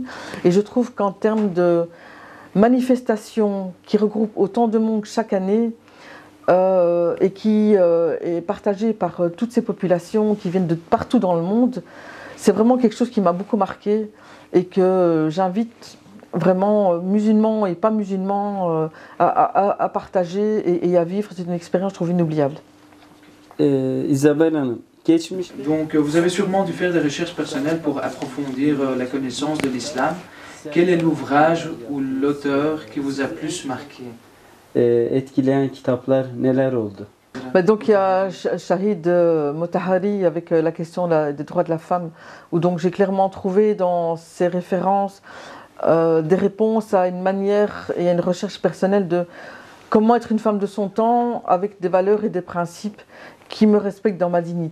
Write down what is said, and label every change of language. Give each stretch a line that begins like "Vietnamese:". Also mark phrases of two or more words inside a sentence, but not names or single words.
French: Et je trouve qu'en termes de manifestations qui regroupent autant de monde chaque année et qui est partagée par toutes ces populations qui viennent de partout dans le monde, c'est vraiment quelque chose qui m'a beaucoup marqué et que j'invite vraiment musulmans et pas musulmans à partager et à vivre. C'est une expérience, je trouve, inoubliable. Isabelle Hanım, donc vous avez sûrement dû faire des recherches personnelles pour approfondir la connaissance de l'islam. Quel est l'ouvrage ou l'auteur qui vous a plus marqué?
Turkish: Etkileyen kitaplar neler oldu?
French: Donc il y a Shahid Motahari avec la question des droits de la femme, où donc j'ai clairement trouvé dans ses références des réponses à une manière et à une recherche personnelle de comment être une femme de son temps avec des valeurs et des principes qui me respectent dans ma dignité.